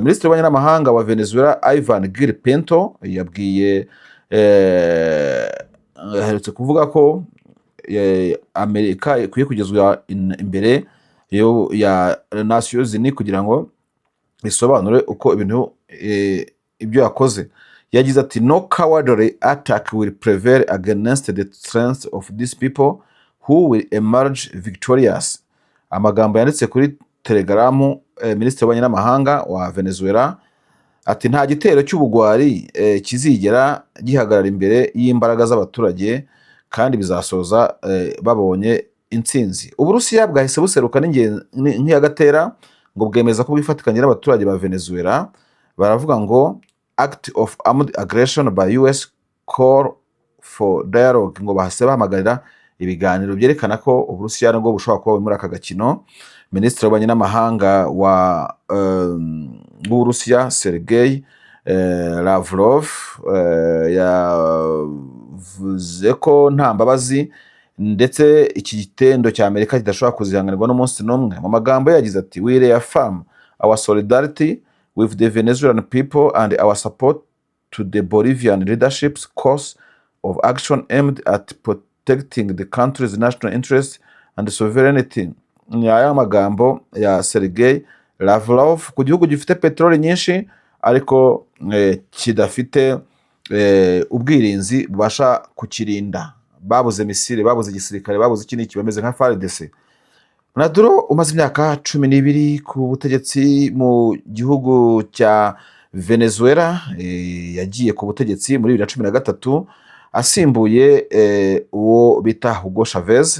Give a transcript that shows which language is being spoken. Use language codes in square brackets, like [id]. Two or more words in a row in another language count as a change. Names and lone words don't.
[rw] Minisitiri w'ububanyi n'amahanga wa Venezuela Ivan Gil Pinto yabwiye aherutse kuvuga ko Amerika ikwiye kugezwa imbere ya Nations Unies kugira ngo isobanure uko ibintu ibyo yakoze. Yagize ati [en] no cowardly attack will prevail against the strength of these people who will emerge victorious. [rw] Amagambo yanditse kuri Telegram Minisitiri w'ububanyi n'amahanga wa Venezuela ati nta gitero cy'ubugwari kizigera gihagarara imbere y'imbaraga z'abaturage kandi bizasoza babonye intsinzi. Uburusiya bwahise buseruka nk'iyagatera ngo bwemeza ko bwifatikanye n'abaturage ba Venezuela. Baravuga ngo [en] act of armed aggression by US call for dialogue. [rw] Ngo bahise bahamagarira ibiganiro byerekana ko Uburusiya ngo bushobora kuba muri aka gakino. Minisitiri w'ububanyi n'amahanga wa Uburusiya Sergei Lavrov yavuze ko nta mbabazi ndetse iki gitendo cya Amerika kidashobora kuzihanganirwa n'umunsi n'umwe. Mu magambo yagize ati [en] we reaffirm our solidarity with the Venezuelan people and our support to the Bolivian leadership's course of action aimed at protecting the country's national interests and sovereignty. [rw] Ni aya magambo ya Sergei Lavrov ku gihugu gifite peteroli nyinshi ariko kidafite ubwirinzi bubasha kukirinda. Babuze misile, babuze igisirikare, babuze iki n'iki, bameze nka FARDC. Maduro umaze imyaka 12 ku butegetsi mu gihugu cya Venezuela, yagiye ku butegetsi muri 2013 asimbuye uwo bita Hugo Chavez.